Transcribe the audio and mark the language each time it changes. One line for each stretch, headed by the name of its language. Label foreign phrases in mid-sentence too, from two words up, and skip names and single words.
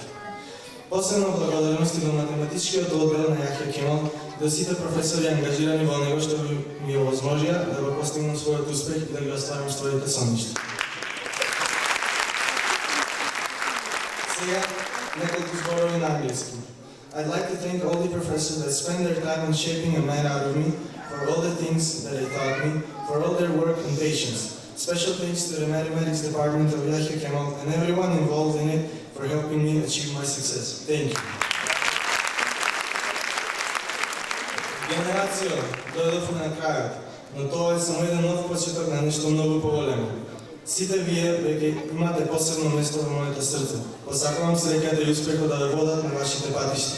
Macedonian: Посебно благодарности до математичкиот оддел на Јахја Кемал, до сите професори ангажирани во него што ми овозможија да го постигнам својот успех и да ги остварам своите соништа. Сега неколку зборови на англиски.
English: I'd like to thank all the professors that spent their time in shaping a man out of me, for all the things that they taught me, for all their work and patience. Special thanks to the mathematics department of Yahya Kemal and everyone involved in it for helping me achieve my success. Thank you.
Macedonian: Генерацијо, дојдовме на крајот, но тоа е само еден нов почеток на нешто многу поголемо. Сите вие веќе имате посебно место во моето срце. Посакувам среќата и успехот да ве водат на вашите патишта.